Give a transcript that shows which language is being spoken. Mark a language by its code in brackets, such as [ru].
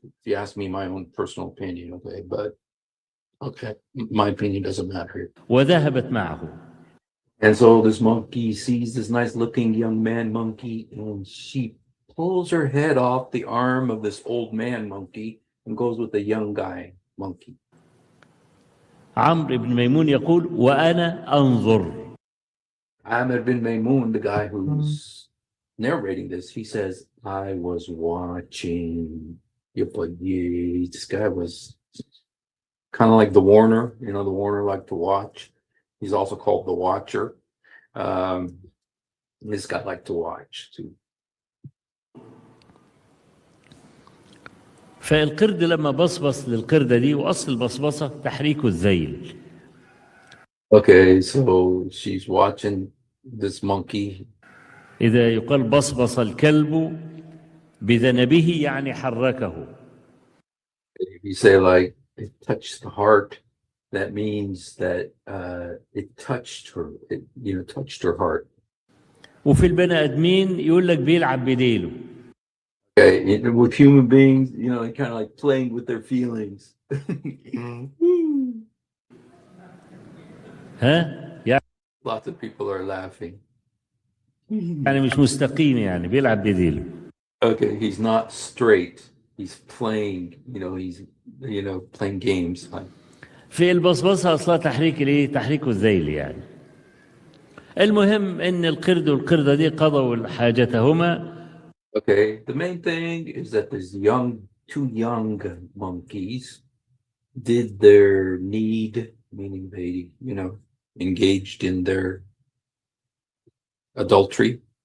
[en] If you ask me my own personal opinion, okay, but okay, my opinion doesn't matter here. [ar] وذهبت معه. [en] And so this monkey sees this nice looking young man monkey, and she pulls her head off the arm of this old man monkey and goes with the young guy monkey. [ar] عمرو بن ميمون يقول وأنا أنظر. [en] Amr bin Maymun, the guy who's narrating this, he says, I was watching. This guy was kind of like the Warner, the Warner liked to watch. He's also called the Watcher. This guy liked to watch too. [ar] فالقرد لما بصبص للقردة دي، وأصل البصبصة تحريك الذيل. [en] Okay, so she's watching this monkey. [ar] إذا يقال بصبص الكلب بذنبه يعني حركه. [en] If you say like it touched the heart, that means that it touched her. It touched her heart. [ar] وفي البني آدمين يقول لك بيلعب بديله. [en] Okay, with human beings, kind of like playing with their feelings. [ar] ها؟ يعني [en] Lots of people are laughing. [ar] مش مستقيم، يعني بيلعب بديله. [en] Okay, he's not straight. He's playing, he's playing games. [ar] في البصبصة أصلا تحريك الإيه؟ تحريك الذيل يعني. المهم إن القرد والقردة دي قضوا حاجتهما. [en] Okay, the main thing is that these two young monkeys did their need, meaning they, engaged in their adultery.